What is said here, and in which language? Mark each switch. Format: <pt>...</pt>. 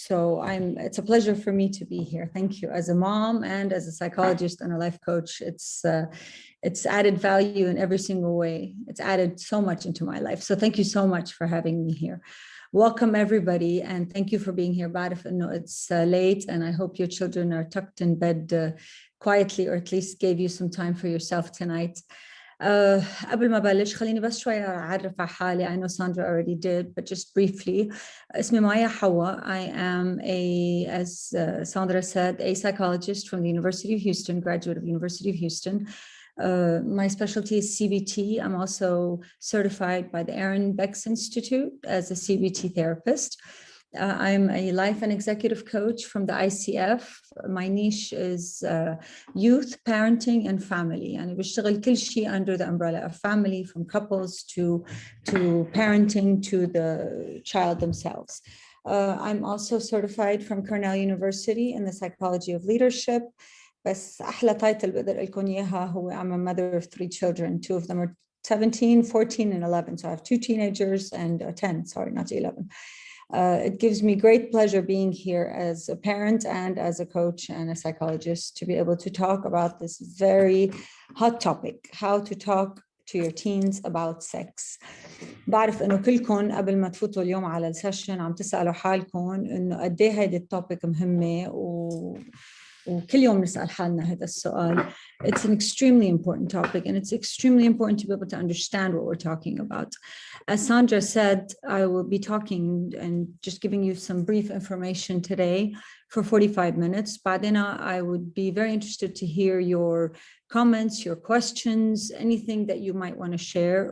<en>So it's a pleasure for me to be here. Thank you. As a mom and as a psychologist and a life coach, it's added value in every single way. It's added so much into my life. So thank you so much for having me here. Welcome everybody, and thank you for being here.</en> <ar>بعرف إنه</ar> <en>it's late, and I hope your children are tucked in bed quietly, or at least gave you some time for yourself tonight.</en> <ar>قبل ما بلش خليني بس شوي أعرف على حالي.</ar> <en>I know Sandra already did, but just briefly.</en> <ar>اسمي مايا حوا.</ar> <en>I am as Sandra said, a psychologist from the University of Houston, graduate of the University of Houston. My specialty is CBT. I'm also certified by the Aaron Bex Institute as a CBT therapist. I'm a life and executive coach from the ICF. My niche is youth, parenting, and family. And</en> <ar>بشتغل كل شيء</ar> <en>under the umbrella of family, from couples to parenting to the child themselves. I'm also certified from Cornell University in the psychology of leadership.</en> <ar>بس أحلى title بقدر لكم إياها هو</ar> <en>I'm a mother of 3 children. 2 of them are 17, 14, and 11. So I have 2 teenagers and 10, sorry, not 11. It gives me great pleasure being here as a parent and as a coach and a psychologist to be able to talk about this very hot topic, how to talk to your teens about sex.</en> <ar>بعرف إنه كلكم قبل ما تفوتوا اليوم على السيشن عم تسألوا حالكم إنه قد إيه هيدي التوبيك مهمة وكل يوم نسأل حالنا هذا السؤال.</ar> <en>It's an extremely important topic, and it's extremely important to be able to understand what we're talking about. As Sandra said, I will be talking and just giving you some brief information today for 45 minutes.</en> <ar>بعدين</ar> <en>I would be very interested to hear your comments, your questions, anything that you might want to share.</en>